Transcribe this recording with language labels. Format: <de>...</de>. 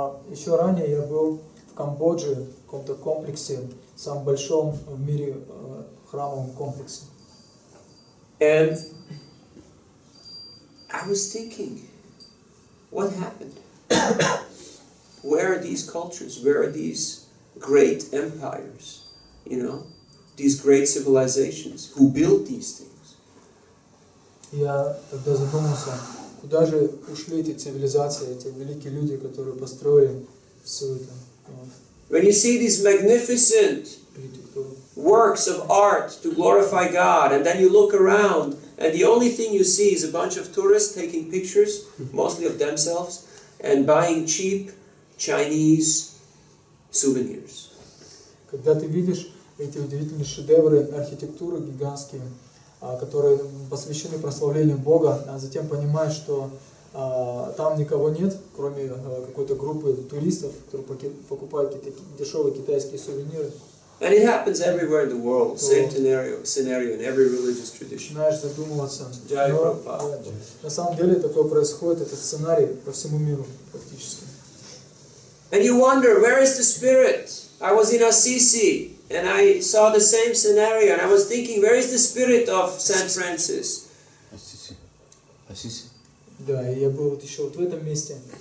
<ru>Еще ранее я был в Камбодже, в каком-то комплексе, самом большом в мире храмовом комплексе.</ru> <en>And I was thinking, what happened? Where are these cultures? Where are these great empires? You know, these great civilizations? Who built these things?</en> <ru>Я тогда задумался, куда же ушли эти цивилизации, эти великие люди, которые построили все это.</ru> <en>When you see these magnificent works of art to glorify God, and then you look around, and the only thing you see is a bunch of tourists taking pictures, mostly of themselves, and buying cheap Chinese souvenirs.</en> <ru>Когда ты видишь эти удивительные шедевры архитектуры гигантские, которые посвящены прославлению Бога, а затем понимаешь, что там никого нет, кроме какой-то группы туристов, которые покупают какие-то дешевые китайские сувениры.</ru> <en>And it happens everywhere in the world, same scenario in every religious tradition.</en> <ru>Начинаешь задумываться.</ru> <hi>Jai</hi> <ru>Но,</ru> <hi>Prabhupada.</hi> <ru>на самом деле такое происходит, этот сценарий по всему миру практически.</ru> <en>And you wonder, where is the spirit? I was in Assisi, and I saw the same scenario, and I was thinking, where is the spirit of Saint Francis?</en> <ru>Ассиси. Да, и я был вот еще вот в этом месте.</ru>